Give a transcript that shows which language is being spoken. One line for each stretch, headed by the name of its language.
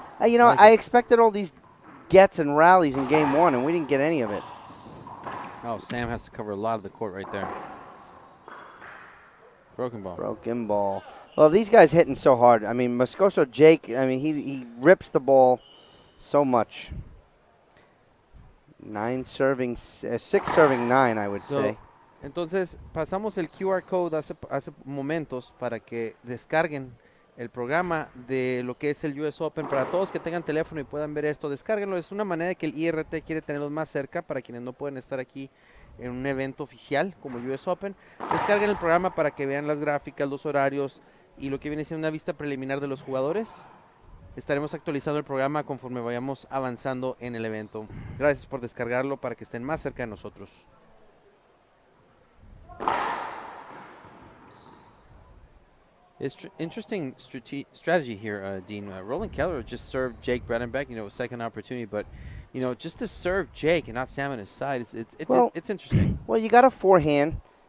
English: I expected all these gets and rallies in game one, and we didn't get any of it. Oh, Sam has to cover a lot of the court right there. Broken ball. Well, these guys hitting so hard. I mean, Moscoso Jake, I mean, he rips the ball so much. 6 serving 9, I would say.
Spanish: Entonces, pasamos el QR code hace momentos para que descarguen el programa de lo que es el US Open. Para todos que tengan teléfono y puedan ver esto, descárguenlo. Es una manera de que el IRT quiere tenerlos más cerca para quienes no pueden estar aquí en un evento oficial como el US Open. Descarguen el programa para que vean las gráficas, los horarios y lo que viene siendo una vista preliminar de los jugadores. Estaremos actualizando el programa conforme vayamos avanzando en el evento. Gracias por descargarlo para que estén más cerca de nosotros.
English: It's interesting strategy here, Dean. Roland Keller just served Jake Bredenbeck, second opportunity, but just to serve Jake and not Sam on his side, it's interesting. Well, you got a forehand.